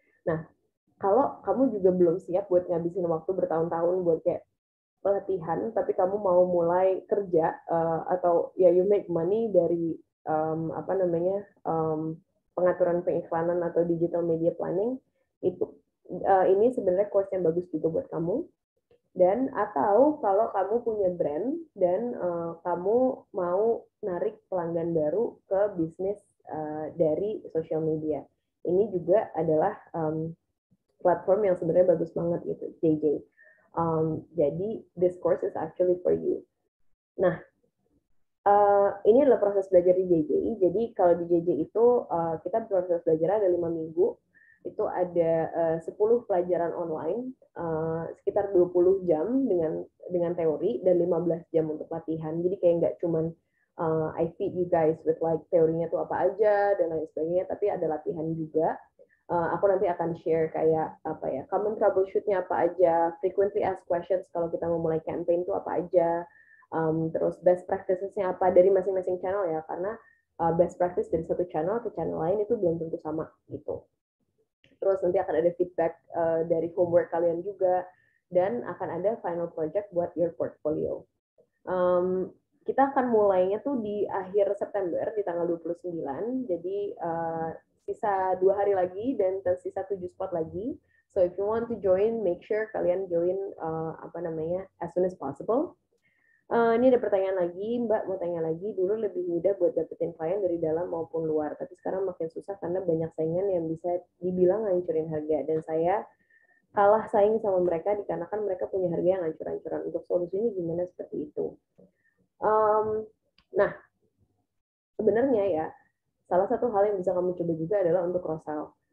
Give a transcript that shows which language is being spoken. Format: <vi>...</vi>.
<id>Nah, kalau kamu juga belum siap buat ngabisin waktu bertahun-tahun buat kayak pelatihan, tapi kamu mau mulai kerja atau ya</id> <en>you make money</en> <id>dari apa namanya, pengaturan pengiklanan atau digital media planning, itu ini sebenarnya course yang bagus juga buat kamu. Dan atau kalau kamu punya brand dan kamu mau narik pelanggan baru ke bisnis dari social media, ini juga adalah platform yang sebenarnya bagus banget gitu, JJ. Jadi</id> <en>this course is actually for you.</en> <id>Nah, ini adalah proses belajar di JJ. Jadi kalau di JJ itu kita proses belajar ada 5 minggu. Itu ada 10 pelajaran online, sekitar 20 jam dengan teori dan 15 jam untuk latihan. Jadi kayak nggak cuman</id> <en>I feed you guys with like</en> <id>teorinya tuh apa aja dan lain sebagainya, tapi ada latihan juga. Aku nanti akan share kayak apa ya, common troubleshoot-nya apa aja, frequently asked questions kalau kita mau mulai campaign tuh apa aja, terus best practices-nya apa dari masing-masing channel ya, karena best practice dari satu channel ke channel lain itu belum tentu sama gitu. Terus nanti akan ada feedback dari homework kalian juga, dan akan ada final project buat your portfolio. Kita akan mulainya tuh di akhir September, di tanggal 29, jadi sisa 2 hari lagi dan tersisa 7 spot lagi.</id> <en>So if you want to join, make sure</en> <id>kalian join apa namanya,</id> <en>as soon as possible.</en> <id>Ini ada pertanyaan lagi, Mbak mau tanya lagi, dulu lebih mudah buat dapetin klien dari dalam maupun luar, tapi sekarang makin susah karena banyak saingan yang bisa dibilang ngancurin harga, dan saya kalah saing sama mereka dikarenakan mereka punya harga yang hancur-hancuran. Untuk solusinya gimana seperti itu? Nah, sebenarnya ya, salah satu hal yang bisa kamu coba juga adalah untuk cross-sell.</id>